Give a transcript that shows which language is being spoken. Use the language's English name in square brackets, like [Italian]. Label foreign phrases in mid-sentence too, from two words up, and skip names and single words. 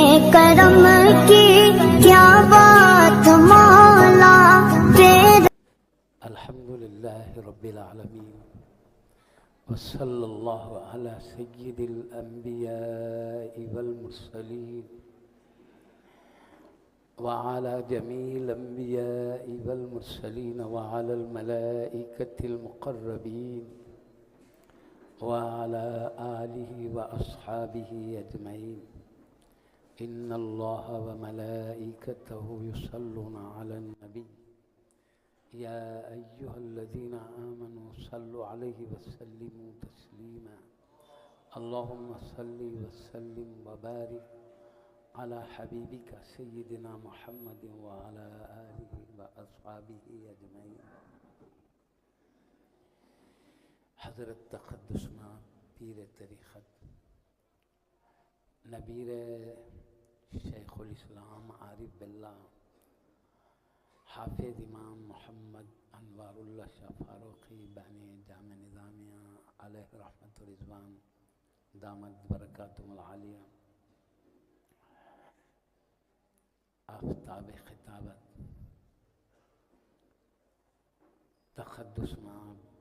[Hindi] करम की क्या बात मौला तेरा। [Arabic] الحمد لله رب العالمين وصلى الله على سيد الأنبياء والمرسلين وعلى جميع الأنبياء والمرسلين وعلى الملائكة المقربين وعلى آله وأصحابه أجمعين. إن الله وملائكته يصلون على النبي يا أيها الذين آمنوا صلوا عليه وسلموا تسليما. اللهم صل وسلم وبارك على حبيبك سيدنا محمد وعلى آله وأصحابه أجمعين. [Hindi] हज़रत तक़द्दुसना पीर तरीक़त नबीर शेखुल इस्लाम आरिफ बिल्लाह हाफिज़ इमाम मोहम्मद अनवारुल्लाह शाह फ़ारूक़ी बानी जामे निज़ामिया अलैहि रहमत व रिज़वान दामत बरकातुहुल आलिया आफ़ताब ख़िताबत तक़द्दुस माब